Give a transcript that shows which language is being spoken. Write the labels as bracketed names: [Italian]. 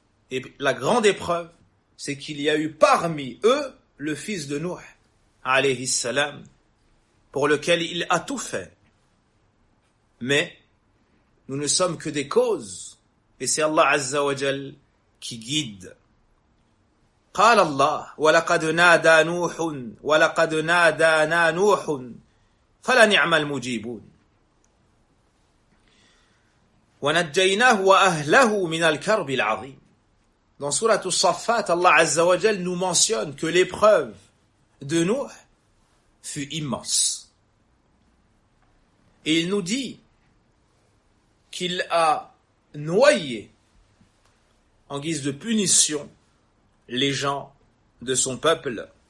[French] Et la grande épreuve, c'est qu'il y a eu parmi eux le fils de Nuh, alayhi salam, pour lequel il a tout fait. Mais nous ne sommes que des causes, et c'est Allah azza wa jal qui guide. [Arabic] قال الله ولقد نادى نوح ولقد نادانا نوح فلنعم المجيبون ونجيناه وأهله من الكرب العظيم. [French] Dans sourate As-Saffat, Allah Azza wa Jal nous mentionne que l'épreuve de Nuh fut immense. Et il nous dit qu'il a noyé en guise de punition les gens de son peuple.